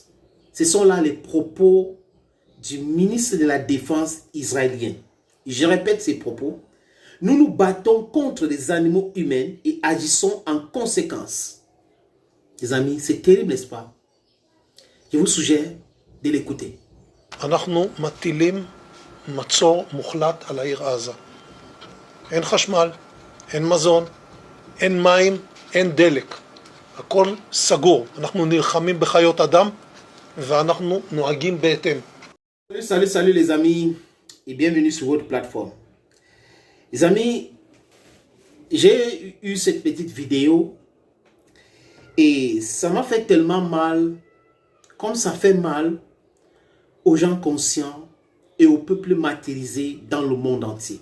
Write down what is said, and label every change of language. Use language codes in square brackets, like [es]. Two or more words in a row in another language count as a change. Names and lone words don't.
[fr] Ce sont là les propos du ministre de la Défense israélien. Je répète ces propos. Nous nous battons contre les animaux humains et agissons en conséquence. Les amis, c'est terrible, n'est-ce pas? Je vous suggère de l'écouter. [he] אנחנו מטילים מצור מוחלט על העיר עזה. אין חשמל, אין מזון, אין מים, אין דלק. הכל סגור. אנחנו נלחמים בחיות אדם ואנחנו נוהגים בהתאם. [fr] Salut les amis et bienvenue sur votre plateforme. Les amis, j'ai eu cette petite vidéo et ça m'a fait tellement mal, comme ça fait mal aux gens conscients et au peuple martyrisé dans le monde entier.